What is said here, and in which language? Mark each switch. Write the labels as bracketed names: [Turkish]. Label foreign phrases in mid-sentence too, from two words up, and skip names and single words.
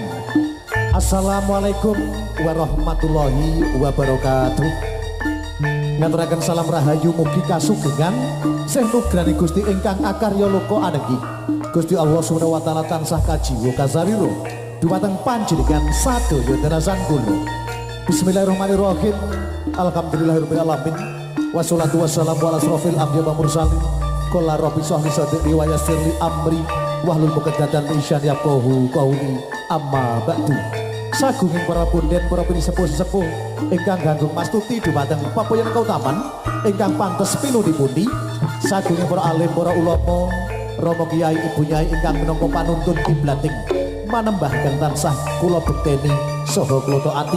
[Arabic] السلام عليكم ورحمة الله وبركاته. [Javanese] Ngaturaken salam rahayu mugi kasugengan sih nugrani Gusti ingkang akarya loka anenggi. Gusti Allah [Arabic] سبحانه وتعالى [Javanese] tansah kajiwa kasariro dumateng panjenengan sadoyo darasan kula. [Arabic] بسم الله الرحمن الرحيم. الحمد لله رب العالمين. والصلاة والسلام على أشرف الأنبياء والمرسلين. قال رب اشرح لي صدري ويسر لي أمري واحلل عقدة من لساني يفقهوا قولي. أما بعد. [Javanese] Sagunging para punden para sepuh-sepuh ingkang ganggung mastuti dumateng papayan kautaman ingkang pantes pinundi-pundi. Sagunging para alim para ulama Rama Kiai Ibu Nyai ingkang minangka panuntun kiblating manembahken tansah kula bekteni saha kula taati.